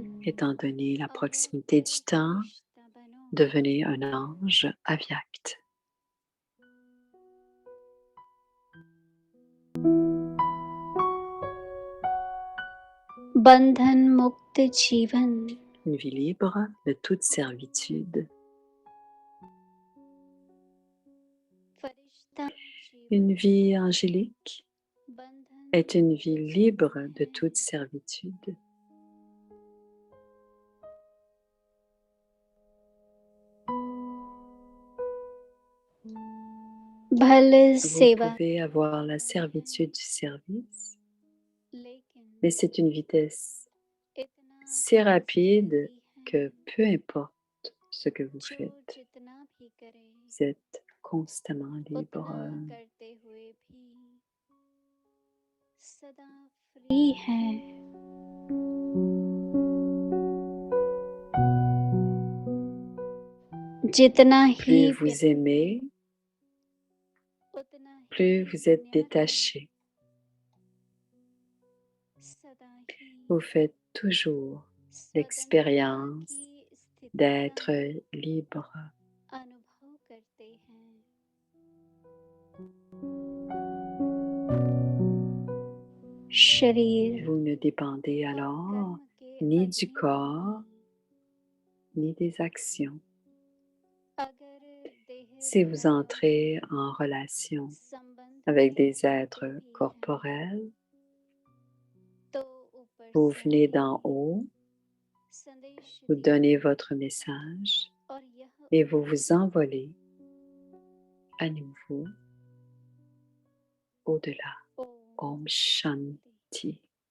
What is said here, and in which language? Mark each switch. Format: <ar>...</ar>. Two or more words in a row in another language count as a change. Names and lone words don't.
<fr>Étant donné la proximité du temps, devenez un ange avyakt.</fr> <hi>बंधन मुक्त जीवन</hi> <fr>Une vie libre de toute servitude.</fr> <hi>फरिश्ता</hi> <fr>Une vie angélique</fr> <hi>बंधन</hi> <fr>est une vie libre de toute servitude. भल Vous</fr> <hi>सेवा</hi> <fr>pouvez avoir la servitude du service,</fr> <hi>लेकिन</hi> <fr>mais c'est une vitesse</fr> <hi>इतना</hi> <fr>si rapide</fr> <hi>भी है</hi> <fr>que peu importe ce que vous</fr> <hi>जो</hi> <fr>faites,</fr> <hi>जितना भी करे</hi> <fr>vous êtes constamment libre.</fr> <hi>उतना करते हुए भी सदा फ्री है जितना ही</hi> <fr>Plus vous aimez,</fr> <hi>उतना ही</hi> <fr>plus vous êtes</fr> <hi>न्यारा</hi> <fr>détaché.</fr> <hi>सदा ही</hi> <fr>Vous faites toujours</fr> <hi>स्वतंत्रता</hi> <fr>l'expérience</fr> <hi>की स्थिति</hi> <fr>d'être</fr> <hi>का</hi> <fr>libre.</fr> <hi>अनुभव करते हैं शरीर</hi> <fr>Vous ne dépendez</fr> <hi>और</hi> <fr>alors</fr> <hi>कर्म के</hi> <fr>ni du</fr> <hi>अधीन</hi> <fr>corps,</fr> <hi>नहीं।</hi> <fr>ni des actions.</fr> <hi>अगर देह</hi> <fr>Si vous</fr> <hi>द्वारा</hi> <fr>entrez en relation</fr> <hi>संबंध</hi> <fr>avec</fr> <hi>की</hi> <fr>des êtres</fr> <hi>स्थिति भी है,</hi> <fr>corporels,</fr> <hi>तो ऊपर</hi> <fr>vous</fr> <hi>से</hi> <fr>venez d'en haut,</fr> <hi>संदेश</hi> <fr>vous</fr> <hi>भी</hi> <fr>donnez votre message</fr> <hi>और यह</hi> <fr>et vous vous envolez à nouveau au-delà.</fr> <hi>ओम ओम शान्ति.</hi>